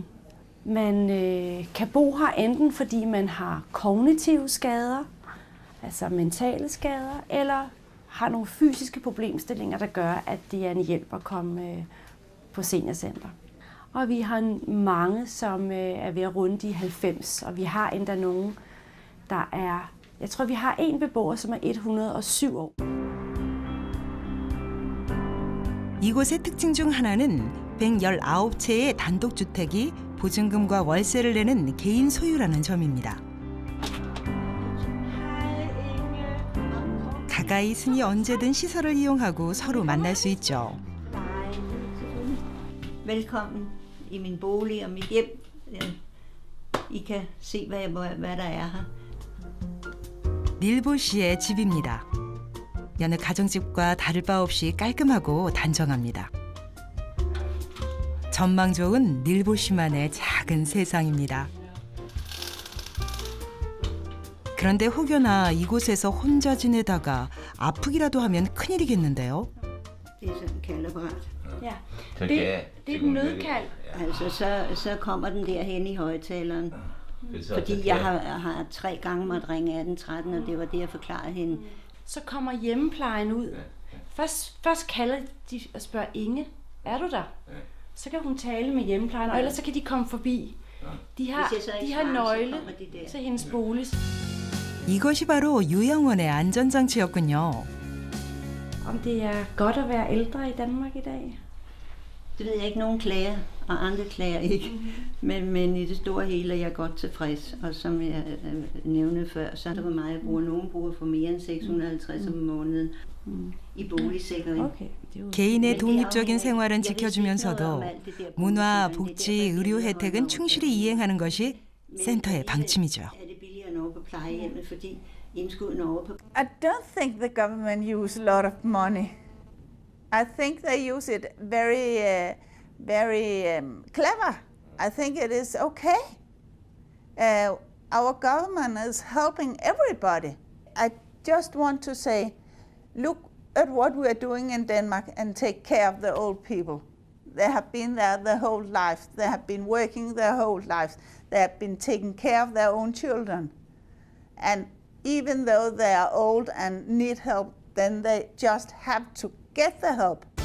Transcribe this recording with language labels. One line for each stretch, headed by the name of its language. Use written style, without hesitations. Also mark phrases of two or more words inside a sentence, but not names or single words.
Danish: Man kan bo her enten fordi man har kognitive skader, altså mentale skader, eller har nogle fysiske problemstillinger, der gør, at det er en hjælp at komme på seniorcenter. Og vi har mange, som er ved at runde de 90, og vi har endda nogen, der er... Jeg tror, vi har en beboer, som er 107 år.
Korean: 이곳의 특징 중 하나는 119채의 단독주택이 보증금과 월세를 내는 개인 소유라는 점입니다. 가까이 있으니 언제든 시설을 이용하고 서로 만날 수 있죠.
Danish: Velkommen i min bolig og mit hjem. I kan se, hvad der er her.
Korean: 닐보 씨의 집입니다. 여느 가정집과 다를 바 없이 깔끔하고 단정합니다. 전망 좋은 닐보 씨만의 작은 세상입니다. 그런데 혹여나 이곳에서 혼자 지내다가 아프기라도 하면 큰일이겠는데요.
Danish: Det er sådan en kaldeapparat. Ja, det er et nødkald. Altså, så kommer den derhen i højtaleren. Fordi jeg har 3 gange måtte ringe 1813, og det var det, jeg forklarede hende. Så kommer hjemmeplejen ud. Først kalder de og spørger Inge, er du der? Så kan hun tale med hjemmeplejen, og ellers så kan de komme forbi. De har nøgle til hendes bolig.
Korean: 이것이 바로 요양원의 안전장치였군요.
Danish: om det er godt at være ældre i Danmark i dag? Det ved jeg ikke. Nogen klager, og andre klager ikke. Men i det store hele er jeg godt tilfreds. Og som jeg nævnte før, så er det, hvor meget jeg bruger. Nogen bruger for mere end 650 om måneden i boligsikring.
Korean: 개인의 독립적인 생활은 지켜주면서도 문화, 복지, 의료 혜택은 충실히 이행하는 것이 센터의 방침이죠.
English: I don't think the government use a lot of money. I think they use it very clever. I think it is okay. Our government is helping everybody. I just want to say, look at what we are doing in Denmark and take care of the old people. They have been there their whole life. They have been working their whole lives. They have been taking care of their own children. And even though they are old and need help, then they just have to get the help.